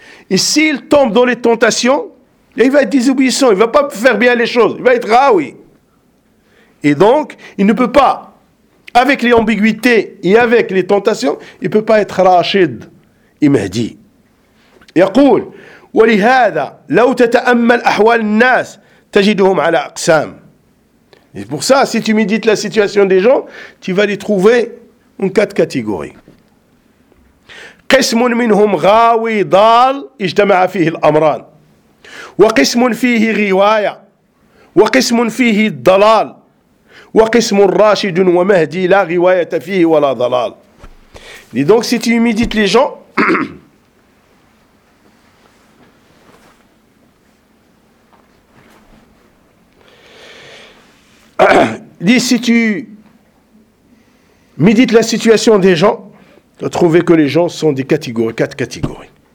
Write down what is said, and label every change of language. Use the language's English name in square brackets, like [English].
[French] Et s'il tombe dans les tentations, il va être désobéissant, il ne va pas faire bien les choses, il va être raoui. Et donc, il ne peut pas, avec les ambiguïtés et avec les tentations, il ne peut pas être rachid et Mahdi. [Arabic] Yaqoul. ولهذا لو تتأمل أحوال الناس تجدهم على أقسام. [French] Et pour ça, si tu médites la situation des gens, tu vas les trouver en quatre catégories. [Arabic] قسم منهم غاوي ضال اجتمع فيه الأمران وقسم فيه غواية وقسم فيه الضلال وقسم راشد ومهدي لا غواية فيه ولا ضلال. [French] Et donc si tu médites les gens dit, si tu médites la situation des gens, tu vas trouver que les gens sont des catégories, quatre catégories.